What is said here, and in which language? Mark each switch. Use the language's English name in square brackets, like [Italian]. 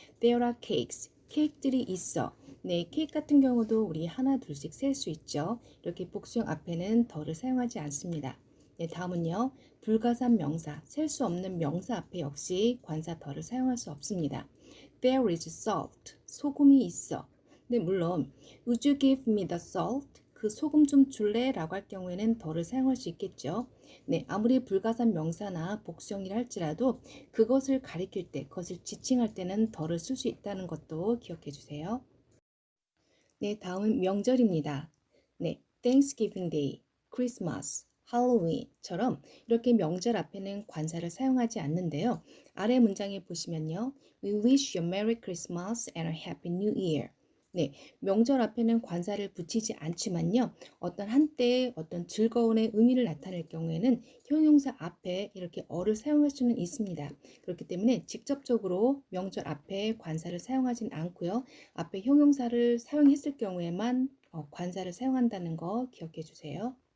[English] There are cakes. 케이크들이 있어. [Korean] 네, 케이크 같은 경우도 우리 하나 둘씩 셀 수 있죠. 이렇게 복수형 앞에는 더를 사용하지 않습니다. 네, 다음은요. 불가산 명사, 셀 수 없는 명사 앞에 역시 관사 더를 사용할 수 없습니다. [English] There is salt. 소금이 있어. 네, 물론 Would you give me the salt? [Korean] 그 소금 좀 줄래? 라고 할 경우에는 더를 사용할 수 있겠죠. 네, 아무리 불가산 명사나 복수형이라 할지라도 그것을 가리킬 때, 그것을 지칭할 때는 더를 쓸 수 있다는 것도 기억해 주세요. 네, 다음은 명절입니다. 네, Thanksgiving Day, Christmas, Halloween처럼 이렇게 명절 앞에는 관사를 사용하지 않는데요. 아래 문장에 보시면요. [English] We wish you a Merry Christmas and a Happy New Year. [Korean] 네, 명절 앞에는 관사를 붙이지 않지만요. 어떤 한때의 어떤 즐거움의 의미를 나타낼 경우에는 형용사 앞에 이렇게 어를 사용할 수는 있습니다. 그렇기 때문에 직접적으로 명절 앞에 관사를 사용하진 않고요. 앞에 형용사를 사용했을 경우에만 관사를 사용한다는 거 기억해 주세요.